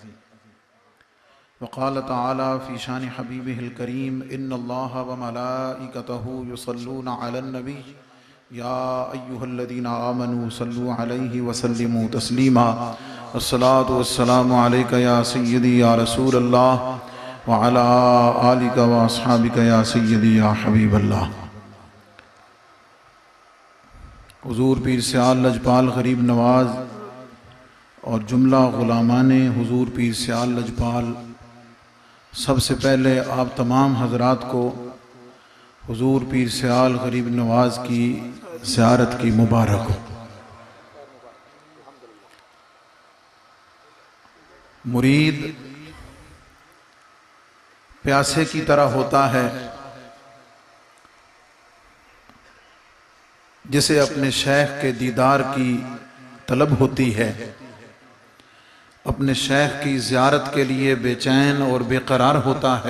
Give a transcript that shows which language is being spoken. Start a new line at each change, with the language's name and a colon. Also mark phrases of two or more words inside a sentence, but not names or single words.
Arabic: وقال تعالى في شأن حبيبه الكريم إن الله وملائكته يصلون على النبي يا أيها الذين آمنوا صلوا عليه وسلموا تسليما. الصلاة والسلام عليك يا سيدي يا رسول الله وعلى آلك وأصحابك يا سيدي يا حبيب الله.
Urdu: حضور پیر سیال لجپال غریب نواز اور جملہ غلامانِ حضور پیر سیال لجپال, سب سے پہلے آپ تمام حضرات کو حضور پیر سیال غریب نواز کی زیارت کی مبارک ہو. مرید پیاسے کی طرح ہوتا ہے جسے اپنے شیخ کے دیدار کی طلب ہوتی ہے، اپنے شیخ کی زیارت کے لیے بے چین اور بے قرار ہوتا ہے.